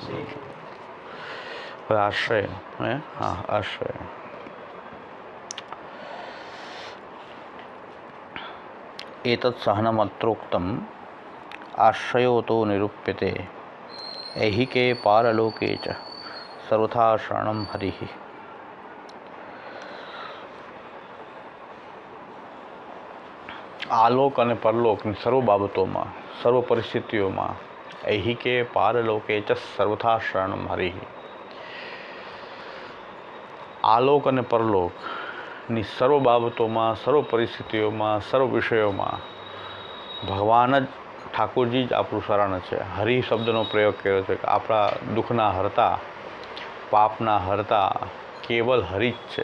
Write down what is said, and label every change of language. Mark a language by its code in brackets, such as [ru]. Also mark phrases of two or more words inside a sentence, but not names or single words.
[gu] આશ્રય હે હા આશ્રય [sa] एतत् सहनमत्रोक्तम् आश्रयो तो निरूप्यते ऐहिके पारलोके च सर्वथा शरणं हरिः। [gu] आलोक અને પરલોકની સર્વ બાબતોમાં સર્વ પરિસ્થિતિઓમાં [sa] ऐहिके पारलोके च सर्वथा शरणं हरिः। [gu] આલોક અને પરલોકની સર્વ બાબતોમાં સર્વ પરિસ્થિતિઓમાં સર્વ વિષયોમાં ભગવાન જ ઠાકોરજી જ આપણું શરણ છે. હરિ શબ્દનો પ્રયોગ કર્યો છે કે આપણા દુઃખના હરતા પાપના હરતા કેવલ હરિ જ છે.